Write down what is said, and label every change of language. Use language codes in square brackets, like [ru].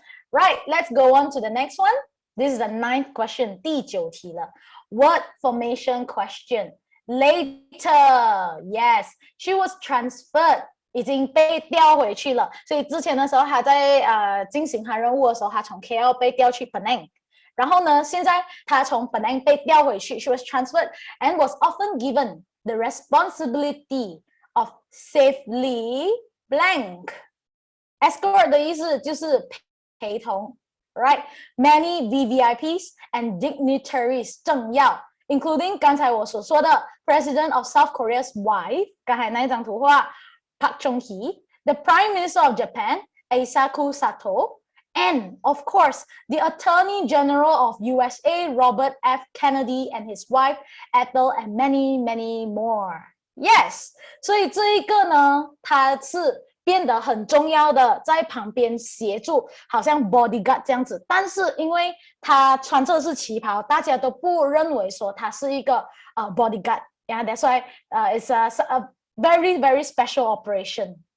[en] Right let's go on to the next one This is the 9th question [zh] 第9题了 [en] Word formation question Later Yes She was transferred [zh] 已经被调回去了所以之前的时候他在进行他任务的时候他从 KL 被调去 Penang然后呢现在他从 Penang 被调回去 [en] She was transferred and was often given the responsibility of safely blank. [zh] Escort 的意思就是陪同 [en] right? Many VVIPs and dignitaries [zh] 政要 [en] including [zh] 刚才我所说的 [en] President of South Korea's wife [zh] 刚才那一张图画 [en] Park Chung-hee the Prime Minister of Japan Eisaku Sato and of course the Attorney General of USA Robert F Kennedy and his wife Ethel and many more yes [zh] 所以这一个呢它是变得很重要的，在旁边协助，好像 bodyguard 这样子。但是因为他穿着的是旗袍，大家都不认为说他是一个bodyguard。 [en] Yeah, that's why it's a very very special operation.